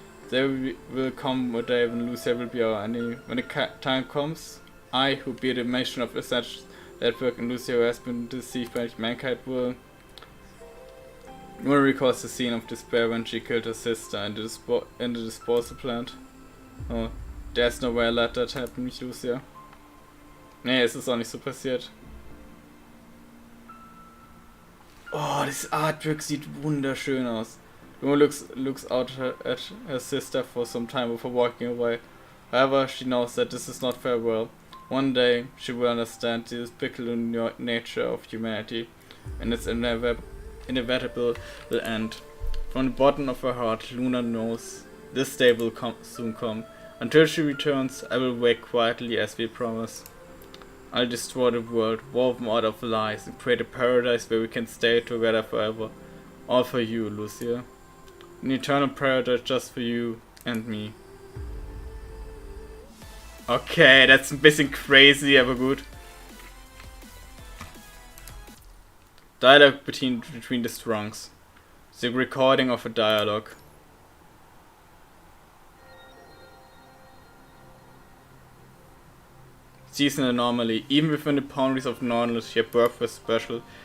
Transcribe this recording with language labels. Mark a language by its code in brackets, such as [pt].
[en] There will come a day when Lucia will be our enemy. When the time comes, I, who bear the mission of such network, and Lucia, who has been deceived by mankind, will recalls the scene of despair when she killed her sister in the disposal plant. Oh, there's no way I let that happen, Lucia. [de] Nee, es ist auch nicht so passiert. Oh, das Artwork sieht wunderschön aus. [en] Luna looks out at her sister for some time before walking away. However, she knows that this is not farewell. One day, she will understand the despicable nature of humanity and its inevitable end. From the bottom of her heart, Luna knows this day will soon come. Until she returns, I will wait quietly as we promise. I'll destroy the world, woven out of lies, and create a paradise where we can stay together forever. All for you, Lucia. An eternal paradise just for you and me. Okay, that's [de] ein bisschen crazy, aber gut. [en] Dialogue between the Strongs. The recording of a dialogue. She is an anomaly. Even within the boundaries of normality, her birth was special.